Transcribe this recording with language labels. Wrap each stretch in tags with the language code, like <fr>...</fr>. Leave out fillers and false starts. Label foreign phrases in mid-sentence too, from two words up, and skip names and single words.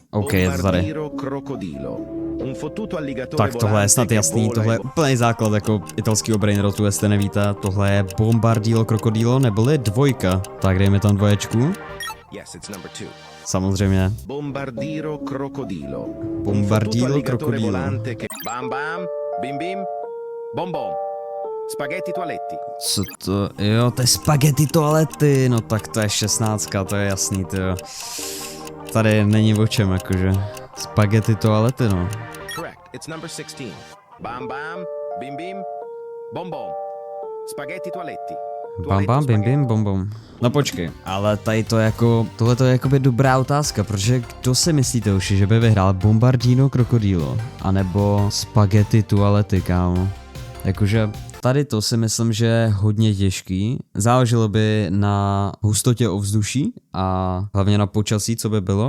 <cs>OK, je to tady. Tak tohle je snad jasný, tohle je úplný základ jako italského brainrotu, jestli nevíte. Tohle je Bombardilo Crocodilo, neboli dvojka. Tak dejme tam dvoječku. Samozřejmě. Bombardiro Crocodilo. Bombardilo Crocodilo. Bam bam, bim bim, bom bom. Spaghetti toaletti. Co to? Jo, to je spaghetti toalety, no tak to je 16, to je jasný, tyjo. Tady není o čem, jakože. Spaghetti toalety, no.</cs> <en>Correct, it's number 16. Bam bam, bim bim, bom bom.</en> <cs>Spaghetti toaletti. Bam bam, bim bim, bom bom. No počkej, ale tady to jako, tohle to je jakoby dobrá otázka, protože kdo si myslíte už, že by vyhrál Bombardino Crocodilo, anebo Spaghetti toalety, kámo? Jakože tady to si myslím, že je hodně těžký. Záleželo by na hustotě ovzduší a hlavně na počasí, co by bylo.</cs>